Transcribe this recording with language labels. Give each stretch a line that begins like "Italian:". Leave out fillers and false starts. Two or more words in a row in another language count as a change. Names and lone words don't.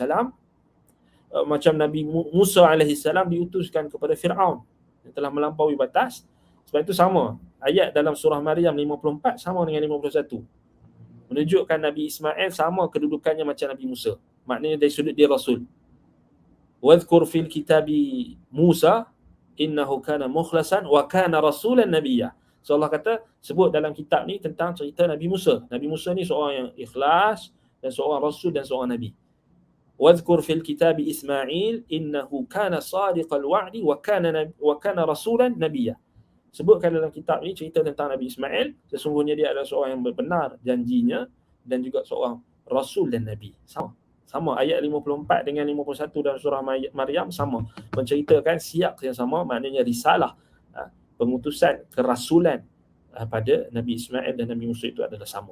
Malay: Macam Nabi Musa AS diutuskan kepada Fir'aun yang telah melampaui batas. Sebab itu sama, ayat dalam surah Maryam 54 sama dengan 51, menunjukkan Nabi Ismail sama kedudukannya macam Nabi Musa. Maknanya dari sudut dia Rasul.
Arabic: واذكر في الكتاب موسى إنه كان مخلصا وكان رسولا نبيا.
Malay: So Allah kata, sebut dalam kitab ni tentang cerita Nabi Musa. Nabi Musa ni seorang yang ikhlas dan seorang rasul dan seorang nabi.
Arabic: واذكر في الكتاب إسماعيل إنه كان صادق الوعد وكان رسولا نبيا.
Malay: Sebutkan dalam kitab ni cerita tentang Nabi Ismail, sesungguhnya dia adalah seorang yang benar janjinya dan juga seorang rasul dan nabi. Sama ayat 54 dengan 51 dalam surah Maryam sama, menceritakan siap yang sama, maknanya risalah, pengutusan kerasulan pada Nabi Ismail dan Nabi Musa itu adalah sama.